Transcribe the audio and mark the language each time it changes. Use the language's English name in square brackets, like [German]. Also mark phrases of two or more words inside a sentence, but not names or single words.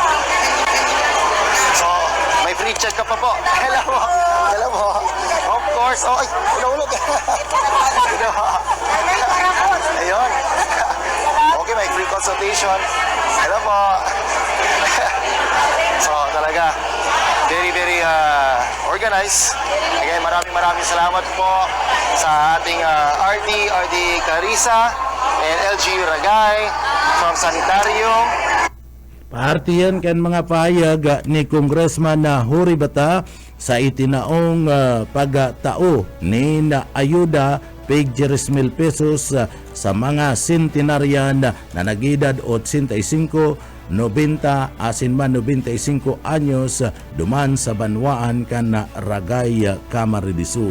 [Filipino] So, may [English] free check-up [Filipino] pa po. Hello po. Hello po. [English] Of course. [Filipino] Oh, ay, hulog. Ayun. Okay, may [English] free consultation. [Filipino] Hello po. So, talaga, [English] very, very organized. [Filipino] Again, maraming salamat po sa ating RD Carissa and LGU Ragay from Sanitarium. [Bikol] Parte yan kan mga pahayag ni Congressman na Horibata sa itinaong pagtao ni na ayuda pig 10,000 pesos sa mga centenarian na nagedad 85, 90 asin man 95 anyos duman sa banwaan kan na Ragay Camaridisur.